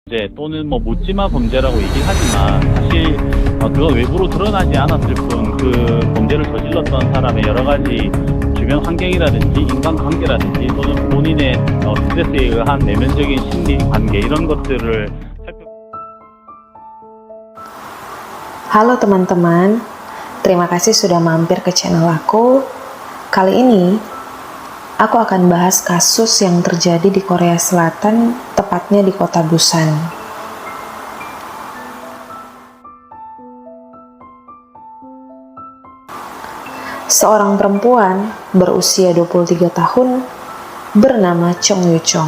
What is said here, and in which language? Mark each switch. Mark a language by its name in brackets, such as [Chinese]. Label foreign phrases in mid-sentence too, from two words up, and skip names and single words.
[Korean] 또는 뭐 묻지마 범죄라고 얘기를 하지만 사실 그건 외부로 드러나지 않았을 뿐 그 범죄를 저질렀던 사람의 여러 가지 주변 환경이라든지 인간관계라든지 또는 본인의 스트레스에 의한 내면적인 심리 관계 이런 것들을 [Indonesian] Halo teman-teman, terima kasih sudah mampir ke channel aku. Kali ini, aku akan bahas kasus yang terjadi di Korea Selatan, tepatnya di kota Busan. Seorang perempuan berusia 23 tahun bernama Chong Yu-chong.